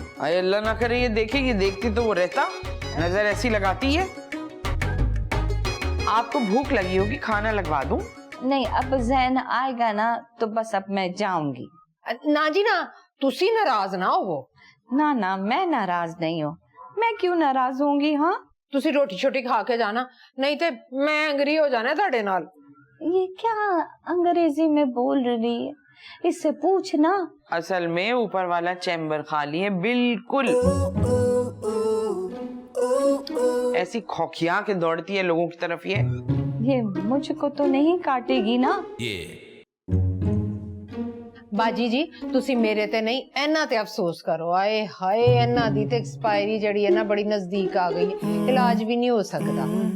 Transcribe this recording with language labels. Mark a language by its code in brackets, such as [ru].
[hi] अरे अल्लाह ना करे ये देखेगी, देखती तो वो रहता, नजर ऐसी लगाती है। आपको भूख लगी होगी, खाना लगवा दूं? नहीं, अब जैन आएगा ना तो बस अब मैं जाऊंगी। [pa] ना जी ना, तुसी नाराज ना हो। [hi] ना ना, मैं नाराज नहीं हूँ। मैं क्यों नाराज होंगी? हाँ, [pa] ਤੁਸੀਂ ਰੋਟੀ ਛੋਟੀ ਖਾ ਕੇ ਜਾਣਾ, ਨਹੀਂ ਤੇ ਮੈਂ ਐਂਗਰੀ ਹੋ जाना ਤੁਹਾਡੇ ਨਾਲ। [hi] ये क्या अंग्रेजी में बोल रही है, इससे पूछना। असल में ऊपर वाला चैम्बर खाली है बिल्कुल। ऐसी खौखिया के दौड़ती है लोगों की तरफ ये मुझको तो नहीं काटेगी ना। [pa] ਬਾਜੀ ਜੀ ਤੁਸੀਂ ਮੇਰੇ ਤੇ ਨਹੀਂ ਇਹਨਾਂ ਤੇ ਅਫਸੋਸ ਕਰੋ। ਆਏ ਹਾਏ ਇਹਨਾਂ ਦੀ ਤੇ ਐਕਸਪਾਇਰੀ ਜਿਹੜੀ ਹੈ ਨਾ ਬੜੀ ਨਜ਼ਦੀਕ ਆ ਗਈ ਹੈ, ਇਲਾਜ ਵੀ ਨਹੀਂ ਹੋ ਸਕਦਾ।